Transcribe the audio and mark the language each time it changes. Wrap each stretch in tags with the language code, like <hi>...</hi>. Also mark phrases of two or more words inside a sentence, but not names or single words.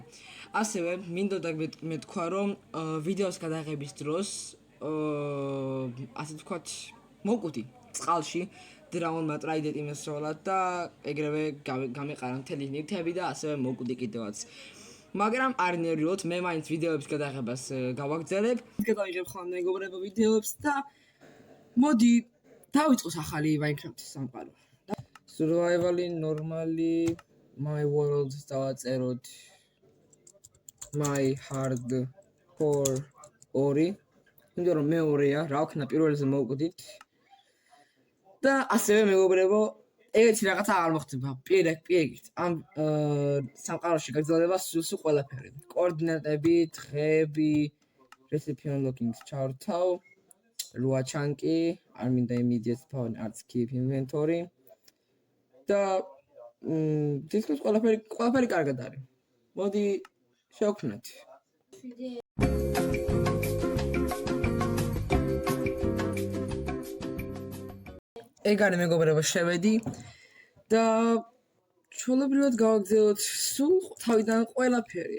<ka>ასევე მინდოდა მეთქვა, რომ ვიდეოს გადაღების დროს ასე ვთქვათ, მოვკვდი წყალში</ka> <en>drowned trident</en> <ka>მოსროლად და ეგრევე გამეყარა მთელი ნივთები და ასევე მოვკვდი კიდევაც. მაგრამ არ ნერვიულობთ, მე მაინც ვიდეოების გადაღებას გავაგრძელებ. გადავიღებ ხოლმე მეგობრებო ვიდეოებს და მოდი დავიწყოს ახალი Minecraft-ის სამყარო. Survival-ი,</ka> <en>normally, my world დავაწეროთ my hardcore 2.</en> <ka>იმიტომ რომ მეორეა, რა ვქნა პირველზე მოვკვდით. და ასევე მეგობრებო, ეგეთი რაღაცა არ მოხდება. პირიქით, ამ სამყაროში გაგრძელდება სულ ყველაფერი. კოორდინატები, დღეები,</ka> <en>recipe unlocking-</en> <ka>ს ჩავრთავ.</ka> <en>Lua chunky,</en> <ka>არ მინდა</ka> <en>immediate spawn arts keep inventory.</en> <ka>და თითქოს ყველაფერი კარგად არის. მოდი შევქმნათ. ეგ არის მეგობრებო, შევედი და ჩვეულებრივად გავაგრძელოთ სულ თავიდან ყველაფერი.</ka>